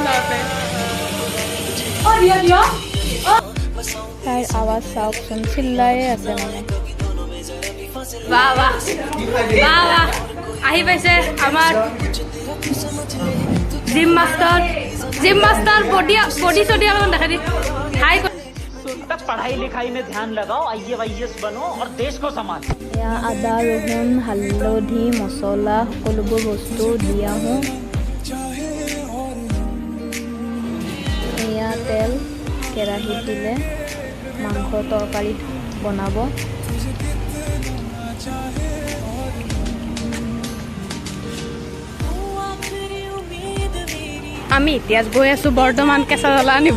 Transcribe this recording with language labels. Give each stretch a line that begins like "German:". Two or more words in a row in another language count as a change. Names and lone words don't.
Assamese: তাইৰ আৱাজ চাওকচোন, চিল্লায়ে আছে মানে। বাহ বাহ বাহ বাহ আহি পাইছে আমাৰ
English: gym master
Assamese: বডি চডি অলপমান দেখা দি হাই
Hindi: पढ़ाई लिखाई में ध्यान लगाओ, IAS बनो और देश को संभालो।
Assamese: এয়া আদা ৰহুন হালধি মছলা সকলোবোৰ বস্তু দি আহোঁ। এয়া তেল কেৰাহীত দিলে মাংস তৰকাৰী বনাব। আমি এতিয়া গৈ আছো বৰ্তমান কেঁচা জ্বলা আনিব।